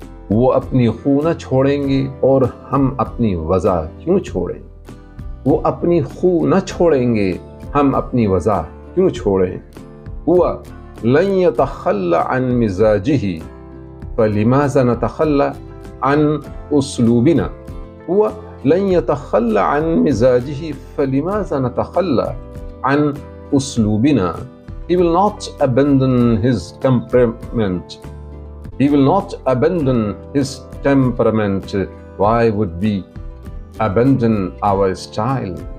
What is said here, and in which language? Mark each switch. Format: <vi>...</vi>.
<ur>وہ اپنی خو نہ چھوڑیں گے اور ہم اپنی وضع کیوں چھوڑیں. وہ اپنی خو نہ چھوڑیں گے، ہم اپنی وضع کیوں چھوڑیں.</ur> <ar>ہوا لن يتخلى عن مزاجه فلماذا نتخلى عن أسلوبنا. هو لن يتخلى عن مزاجه فلماذا نتخلى عن أسلوبنا.</ar> <en>He will not abandon his temperament. He will not abandon his temperament. Why would we abandon our style?</en>